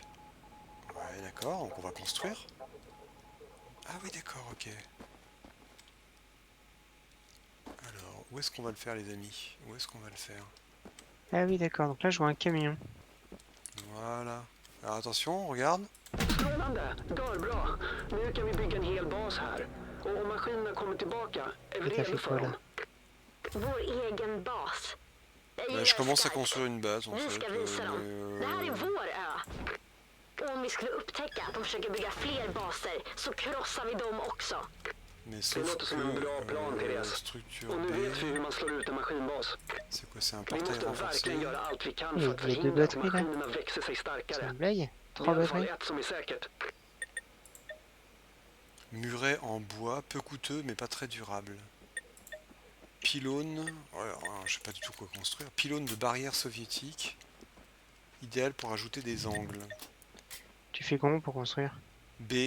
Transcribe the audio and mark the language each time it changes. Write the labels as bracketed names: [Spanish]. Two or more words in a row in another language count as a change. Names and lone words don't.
[French] Ouais, d'accord, donc on va construire. Ah oui, d'accord, ok. Alors, où est-ce qu'on va le faire, les amis? Où est-ce qu'on va le faire? Ah oui, d'accord. Donc là, je vois un camion. Voilà. Alors attention, regarde. [Swedish] Strålande! Görbra! Nu kan vi bygga en hel bas här. Och om maskinerna kommer tillbaka är vi [French] Et t'as [Swedish] redo [French] fait [Swedish] för [French] quoi [Swedish] dem. [French] là? [Swedish] Vår egen bas. Jag [French] Bah, [Swedish] gillar [French] je commence à [Swedish] skarpt. [French] construire une base en [Swedish] Vi [French] fait. [Swedish] ska visa dem. Det här är vår ö. Och om vi skulle upptäcka att de försöker bygga fler baser så krossar vi dem också. [French] Mais [Swedish] Det [French] sauf [Swedish] låter som en bra plan, Therese. [French] structure [Swedish] Och nu vet vi [French] B, [Swedish] hur man slår ut en maskinbas. [French] c'est quoi? C'est un [Swedish] Vi [French] portail [Swedish] måste [French] renforcé. [Swedish] verkligen göra allt vi kan [French] Il [Swedish] för att [French] y a deux [Swedish] förhindra att [French] batteries, là. [Swedish] maskinerna växer sig [French] C'est [Swedish] starkare. [French] une blague? [Swedish] Det är i [French] 3 [Swedish] alla fall [French] batteries? [Swedish] ett som är säkert. [French] Muret en bois, peu coûteux mais pas très durable. Pylône, ouais, alors, je sais pas du tout quoi construire. Pylône de barrière soviétique, idéal pour ajouter des angles. Tu fais comment pour construire? B.